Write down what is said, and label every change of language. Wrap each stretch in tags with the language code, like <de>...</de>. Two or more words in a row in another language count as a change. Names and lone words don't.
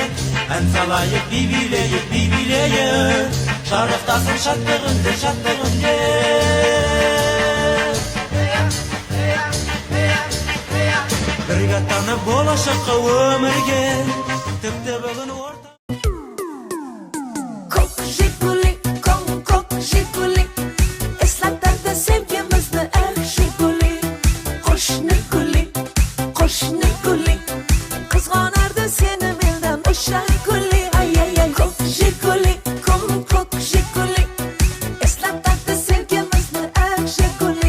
<kk>Ән салайық би билейік, жарықтасын шаттығынде. Бірге аттанып болашаққа өмірге, тіпті бүгін орта.</kk> <uz>Ko'k Jiguli, ko'k Jiguli, eslatadi sevgimizni aq Jiguli. Qo'shni guli, qizg'onardi seni mendan o'sha guli. Ay ko'k Jiguli, eslatadi sevgimizni aq Jiguli.</uz>